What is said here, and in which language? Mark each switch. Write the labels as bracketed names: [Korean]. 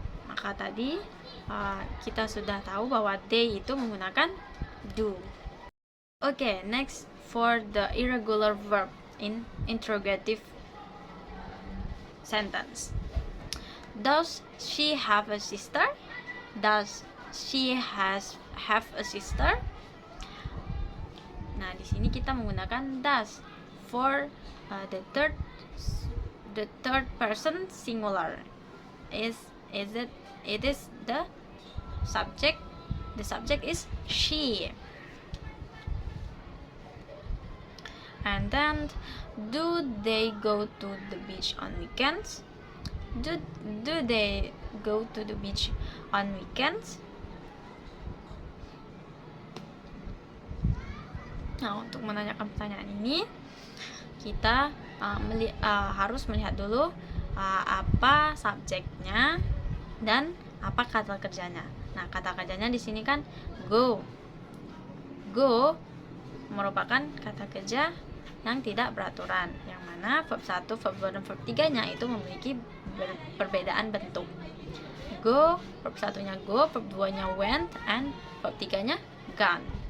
[Indonesian] Maka tadi kita sudah tahu bahwa they itu menggunakan do. [English] Okay, next for the irregular verb in interrogative sentence. Does she have a sister? Does she have a sister? [Indonesian] Nah, di sini kita menggunakan does [English] for the third person singular. It is the subject. The subject is she. And then, do they go to the beach on weekends? Do they go to the beach on weekends? [Indonesian] Nah, untuk menanyakan pertanyaan ini, kita harus melihat dulu apa subjeknya dan apa kata kerjanya. Nah, kata kerjanya di sini kan go. Go merupakan kata kerja yang tidak beraturan, yang mana verb 1, verb 2, dan verb 3-nya itu memiliki perbedaan bentuk. Go, verb 1-nya go, verb 2-nya went, and verb 3-nya gone.